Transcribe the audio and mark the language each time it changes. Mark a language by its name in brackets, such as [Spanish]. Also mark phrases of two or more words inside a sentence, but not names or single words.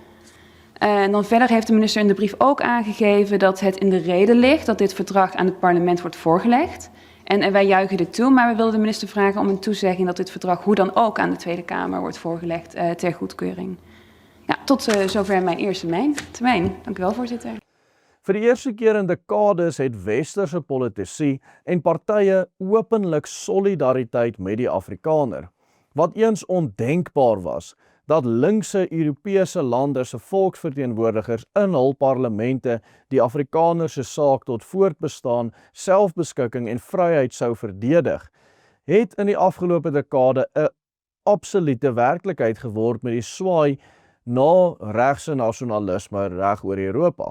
[Dutch] En dan verder heeft de minister in de brief ook aangegeven dat het in de reden ligt dat dit verdrag aan het parlement wordt voorgelegd. En wij juichen dit toe, maar we willen de minister vragen om een toezegging dat dit verdrag hoe dan ook aan de Tweede Kamer wordt voorgelegd ter goedkeuring. Ja, tot zover mijn eerste termijn. Dank u wel, voorzitter. [Afrikaans] Vir die eerste keer in dekades het westerse politici en partye openlik solidariteit met die Afrikaner. Wat eens ondenkbaar was, dat linkse Europese lande se volksverteenwoordigers in hul parlemente die Afrikaner se saak tot voortbestaan, selfbeskikking en vryheid sou verdedig, het in die afgelope dekade 'n absolute werklikheid geword met die swaai na regse nasionalisme reg oor Europa.